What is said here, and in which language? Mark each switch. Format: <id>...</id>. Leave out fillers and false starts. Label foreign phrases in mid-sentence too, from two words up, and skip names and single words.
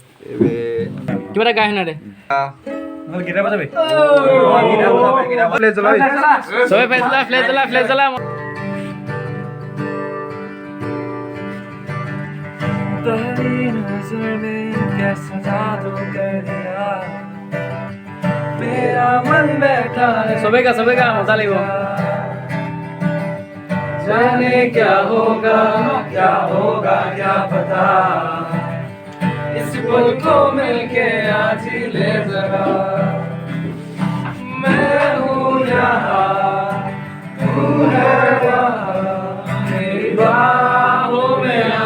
<as>কিবা এটা গাই শুনা দে চবে ফ্লেজ জ্বলা চবে গা মজা লাগিব।</as> <hi>जाने क्या होगा क्या पता, इस पल को मिलके आज ही ले जरा, मैं हूँ यहाँ तू है वहाँ, मेरी बाहों में</hi>